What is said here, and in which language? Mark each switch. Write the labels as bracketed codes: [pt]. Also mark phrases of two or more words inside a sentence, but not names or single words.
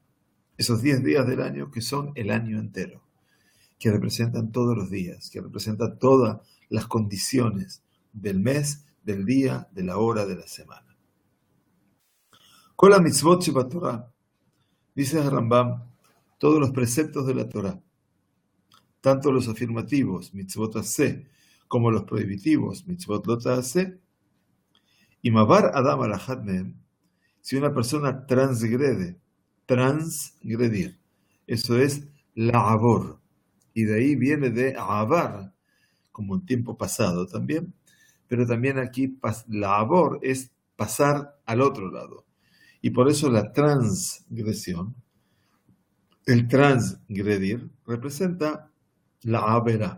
[es] Esos 10 días del año que son el año entero, que representan todos los días, que representan todas las condiciones del mes, del día, de la hora, de la semana. [he] כל המצוות שבתורה, [es] dice Rambam, todos los preceptos de la Torah, tanto los afirmativos, [he] מצוות עשה, [es] como los prohibitivos, [he] מצוות לא תעשה, [es] y [he] ועבר אדם על-אחת מהם, [es] si una persona transgredir, eso es la'avor, y de ahí viene de avar, como en tiempo pasado también, pero también aquí la'avor es pasar al otro lado, y por eso la transgresión, el transgredir, representa la avera.